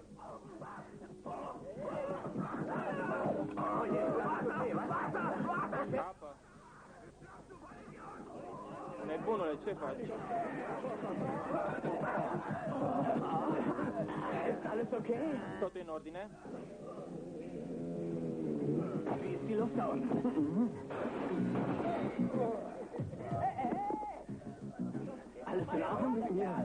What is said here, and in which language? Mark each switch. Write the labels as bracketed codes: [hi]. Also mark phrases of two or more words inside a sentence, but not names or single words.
[ro] Apă. Nebunule, ce faci? [de] Ist alles okay? [ro] Totul în ordine? [de] Wie ist die Luft da unten? Alles in Ordnung? Ja.